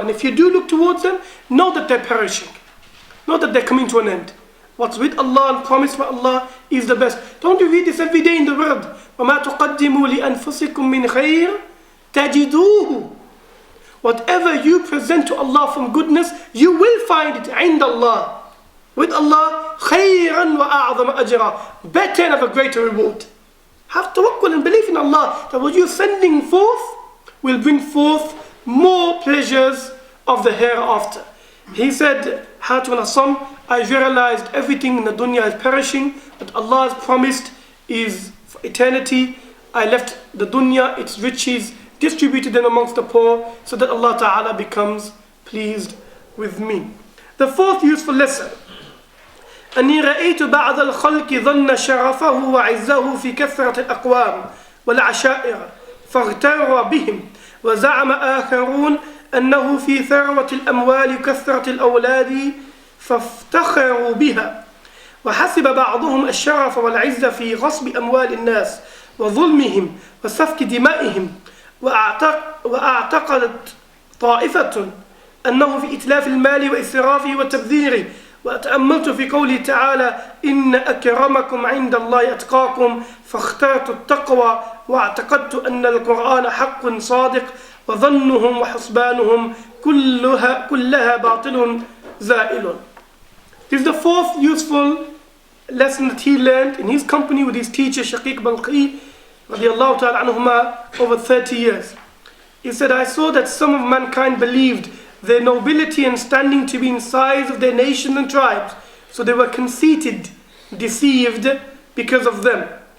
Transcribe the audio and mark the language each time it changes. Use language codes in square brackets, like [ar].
[en] And if you do look towards them, know that they're perishing. Know that they're coming to an end. What's with Allah and promised by Allah is the best. Don't you read this every day in the word? [ar] وَمَا تُقَدِّمُوا لِأَنفُسِكُم مِّنْ خَيْرٍ تَجِدُوهُ. [en] Whatever you present to Allah from goodness, you will find it عند Allah. With Allah, [ar] خَيْرًا وَأَعْظَمَ أَجْرًا. [en] Better and have a greater reward. Have tawakkul and belief in Allah that what you're sending forth will bring forth more pleasures of the hereafter. He said, Hatim al-Assam, I realized everything in the dunya is perishing, but Allah has promised is for eternity. I left the dunya, its riches, distributed them amongst the poor, so that Allah Ta'ala becomes pleased with me. The fourth useful lesson. [ar] أني رأيت بعض الخلق ظن شرفه وعزه في كثرة الأقوام والعشائر فاغتر بهم وزعم آخرون أنه في ثروة الأموال وكثرة الأولاد فافتخروا بها وحسب بعضهم الشرف والعزة في غصب أموال الناس وظلمهم وسفك دمائهم وأعتقدت طائفة أنه في إتلاف المال وإسرافه وتبذيره. وتأملت في قوله تعالى إن أكرمكم عند الله أتقاكم فاخترت التقوى واعتقدت أن القرآن حق صادق وظنهم وحسبانهم كلها باطل زائل. [en] This is the fourth useful lesson that he learned in his company with his teacher Shaykh Balqi radiallahu ta'ala anhuma over 30 years. He said, I saw that some of mankind believed their nobility and standing to be in size of their nations and tribes, so they were conceited, deceived because of them.